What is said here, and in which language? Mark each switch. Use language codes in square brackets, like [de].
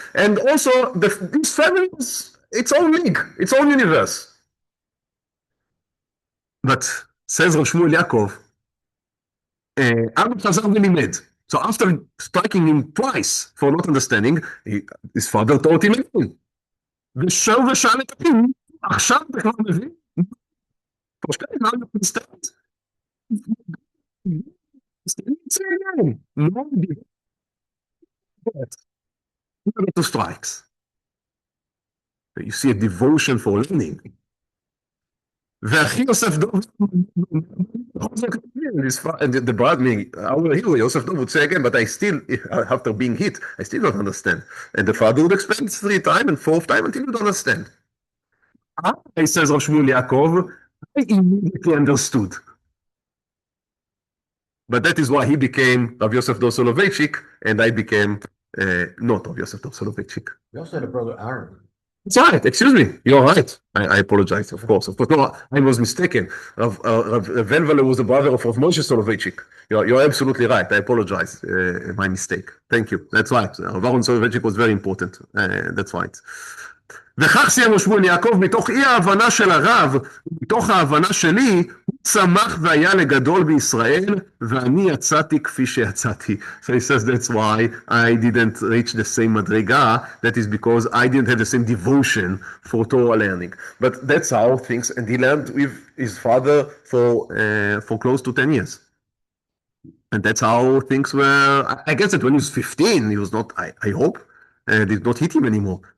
[en] And also, this family is its own league, its own universe. But says Rav Shmuel Yaakov, [he] Abba Chazar v'limed. [en] So after striking him twice for not understanding, his father taught him again. [he] ושב ושאל את אביו, עכשיו אתה כבר מבין? [de] Verstehen, [en] how you understand? Say again. No, two strikes. You see a devotion for learning. והכי יוסף דוב, the brother, our hero, Yosef Dov, would say again, but I still, after being hit, I still don't understand. And the father would explain 3 times and 4th time until you don't understand. I says Rav Shmuel Yaakov, I immediately understood. But that is why he became Rav Yosef Dov Soloveitchik, and I became not Rav Yosef Dov Soloveitchik. You also had a brother, Aaron. That's right. Excuse me. You're right. I apologize. Of course. No, I was mistaken. Rav Velvele was the brother of Rav Moshe Soloveitchik. You're absolutely right. I apologize. My mistake. Thank you. That's right. Rav Aaron Soloveitchik was very important. That's right. [he] וכך סיים שמואל יעקב, מתוך אי ההבנה של הרב, מתוך ההבנה שלי, הוא צמח והיה לגדול בישראל, ואני יצאתי כפי שיצאתי. [en] So he says that's why I didn't reach the same madriga, that is because I didn't have the same devotion for Torah learning. But that's how things, and he learned with his father for close to 10 years. And that's how things were. I guess that when he was 15, he was not, I hope, did not hit him anymore.